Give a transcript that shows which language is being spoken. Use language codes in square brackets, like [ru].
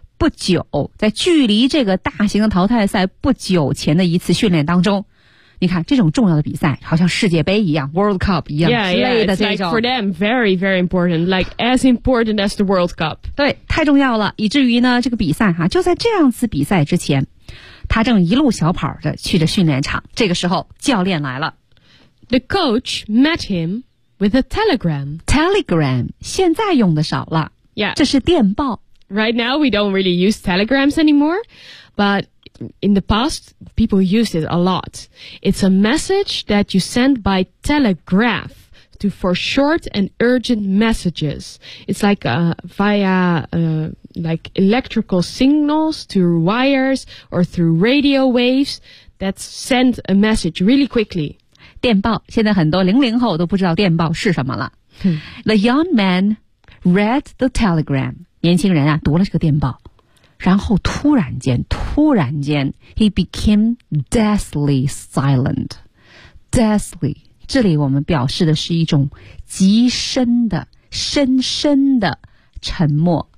[zh] 不久，在距离这个大型的淘汰赛不久前的一次训练当中，你看这种重要的比赛，好像世界杯一样 ，World Cup 一样 [en] yeah, [zh] 之类的这种。 [en] Yeah, it's like for them very, very important, like as important as the World Cup. [zh] 对，太重要了，以至于呢，这个比赛哈，就在这样次比赛之前。他正一路小跑的去着训练场，这个时候教练来了。 [en] The coach met him with a telegram. [zh] Telegram 现在用的少了。 [en] Yeah. [zh] 这是电报。 [en] Right now we don't really use telegrams anymore, but in the past people used it a lot. It's a message that you send by telegraph to for short and urgent messages. It's like via electrical signals through wires or through radio waves that send a message really quickly. [zh] 电报，现在很多00后都不知道电报是什么了。 [en] The young man read the telegram. [zh] 年轻人啊，读了这个电报，然后突然间 [en] he became deathly silent. [zh] Deathly， 这里我们表示的是一种极深的、深深的沉默。